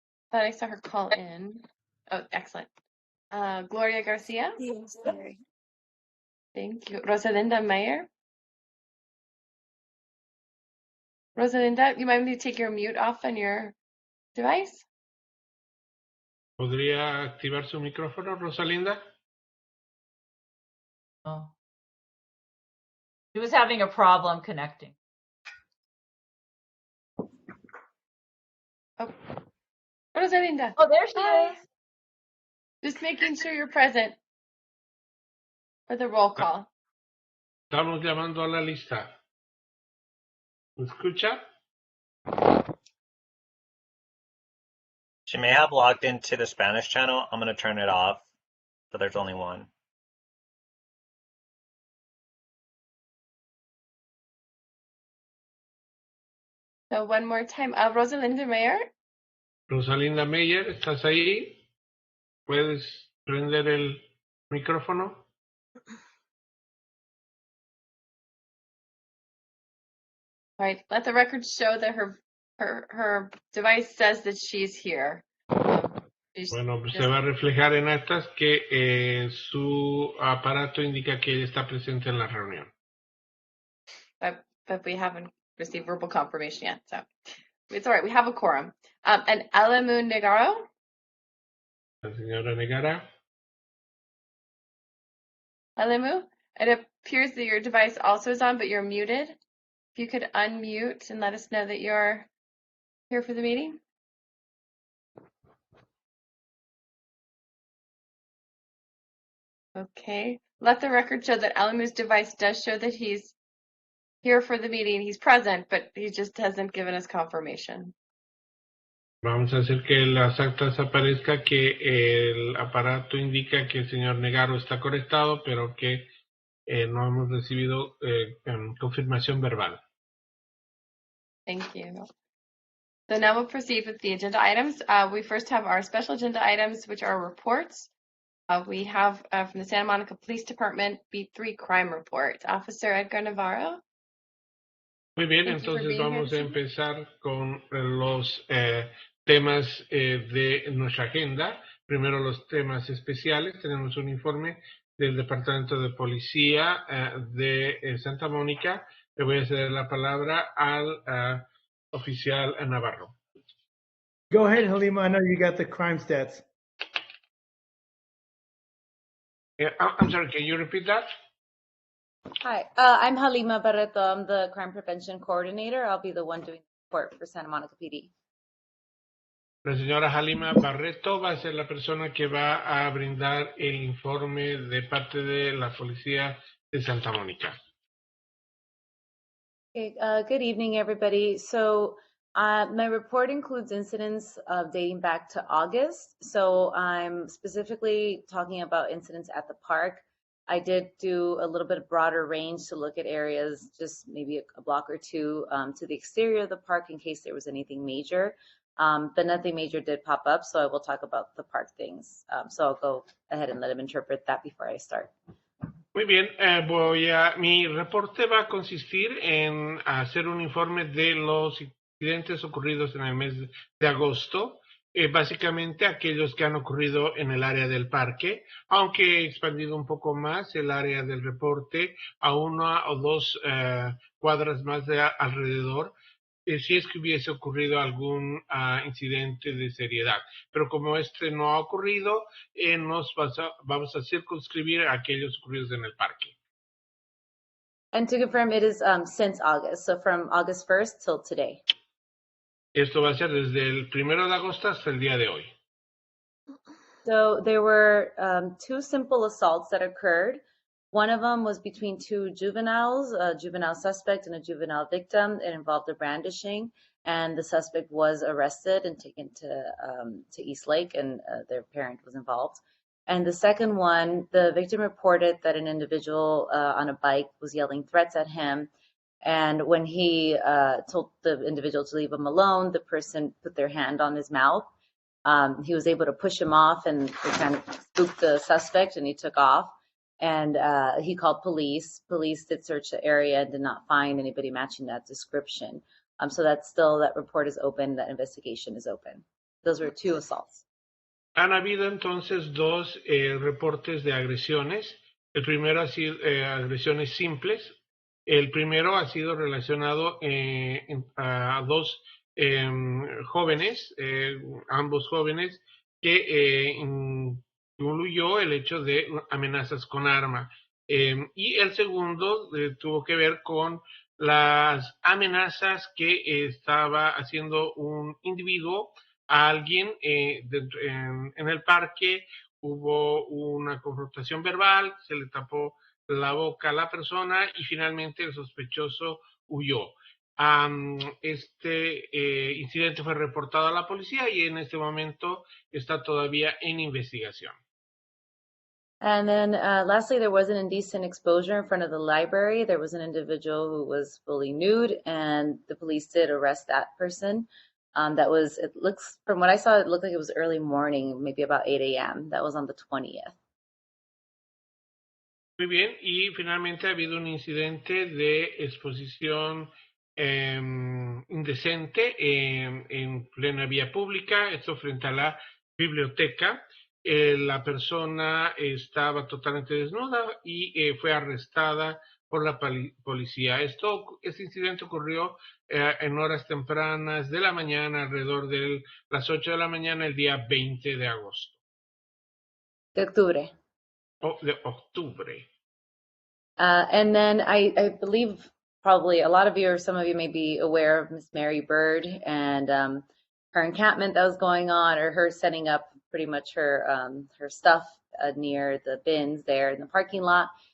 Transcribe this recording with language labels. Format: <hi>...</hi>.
<en>Thought I saw her call in. Oh, excellent. Gloria Garcia. Yes, sorry. Thank you. Rosalinda Meyer. Rosalinda, you might need to take your mute off on your device.</en> <es>¿Podría activar su micrófono, Rosalinda? Oh.</es> <en>He was having a problem connecting. Oh, Rosalinda. Oh, there she Hi. is. Just making sure you're present for the roll call.</en> <es>Estamos llamando a la lista. ¿Me escucha?</es> <en>She may have logged into the Spanish channel. I'm going to turn it off, so there's only one. So one more time. Rosalinda Mayer.</en> <es>Rosalinda Meyer, ¿estás ahí? ¿Puedes prender el micrófono?</es> <en>All right. Let the record show that her device says that she's here.</en> <es>Bueno, pues se va a reflejar en actas que su aparato indica que ella está presente en la reunión.</es> <en>But we haven't received verbal confirmation yet, so it's all right. We have a quorum. And Alamu Negaro.</en> <es>La señora Negara.</es> <en>Alamu, it appears that your device also is on, but you're muted. If you could unmute and let us know that you're here for the meeting. Okay. Let the record show that Alamu's device does show that he's here for the meeting. He's present, but he just hasn't given us confirmation.</en> <es>Vamos a hacer que en las actas aparezca que el aparato indica que el señor Negaro está conectado, pero que no hemos recibido confirmación verbal.</es> <en>Thank you. So now we'll proceed with the agenda items. We first have our special agenda items, which are reports. We have from the Santa Monica Police Department, Beat 3 Crime Report. Officer Edgar Navarro.</en> <es>Muy bien,</es> <en>Thank you for</en> <es>entonces</es> <en>being here</en> <es>vamos a</es> <en>this evening.</en> <es>empezar con los temas de nuestra agenda. Primero los temas especiales. Tenemos un informe del Departamento de Policía de Santa Mónica. Le voy a ceder la palabra al oficial Navarro.</es> <en>Go ahead, Halima. I know you got the crime stats. I'm sorry, can you repeat that? Hi, I'm Halima Barreto. I'm the Crime Prevention Coordinator. I'll be the one doing the report for Santa Monica PD.</en> <es>La señora Halima Barreto va a ser la persona que va a brindar el informe de parte de la Policía de Santa Mónica.</es> <en>Okay, good evening, everybody. So my report includes incidents dating back to August. So I'm specifically talking about incidents at the park. I did do a little bit broader range to look at areas, just maybe a block or two to the exterior of the park in case there was anything major. But nothing major did pop up, so I will talk about the park things. So I'll go ahead and let him interpret that before I start.</en> <es>Muy bien, mi reporte va a consistir en hacer un informe de los incidentes ocurridos en el mes de agosto, básicamente aquellos que han ocurrido en el área del parque, aunque he expandido un poco más el área del reporte a una o dos cuadras más de alrededor, si es que hubiese ocurrido algún incidente de seriedad. Pero como este no ha ocurrido, vamos a circunscribir a aquellos ocurridos en el parque.</es> <en>And to confirm, it is since August, so from August 1st till today.</en> <es>Esto va a ser desde el 1 de agosto hasta el día de hoy.</es> <en>So there were two simple assaults that occurred. One of them was between two juveniles, a juvenile suspect and a juvenile victim. It involved a brandishing, and the suspect was arrested and taken to East Lake, and their parent was involved. And the second one, the victim reported that an individual on a bike was yelling threats at him. And when he told the individual to leave him alone, the person put their hand on his mouth. He was able to push him off, and they kind of spooked the suspect, and he took off. And he called police. Police did search the area and did not find anybody matching that description. So that report is open, that investigation is open. Those were two assaults.</en> <es>Han habido entonces dos reportes de agresiones. El primero ha sido agresiones simples, El primero ha sido relacionado a dos jóvenes, ambos jóvenes, que incluyó el hecho de amenazas con arma. Y el segundo tuvo que ver con las amenazas que estaba haciendo un individuo a alguien en el parque. Hubo una confrontación verbal, se le tapó la boca a la persona y finalmente el sospechoso huyó. Este incidente fue reportado a la policía y en este momento está todavía en investigación.</es> <en>And then lastly, there was an indecent exposure in front of the library. There was an individual who was fully nude, and the police did arrest that person. It looks, from what I saw, it looked like it was early morning, maybe about 8 a.m. That was on the 20th.</en> <es>Muy bien, y finalmente ha habido un incidente de exposición indecente en plena vía pública, esto frente a la biblioteca. La persona estaba totalmente desnuda y fue arrestada por la policía. Este incidente ocurrió en horas tempranas de la mañana, alrededor de las 8 de la mañana, el día 20 de agosto. De octubre. De octubre.</es> <en>And then I believe probably a lot of you or some of you may be aware of Miss Mary Bird and her encampment that was going on, or her setting up pretty much her stuff near the bins there in the parking lot.</en>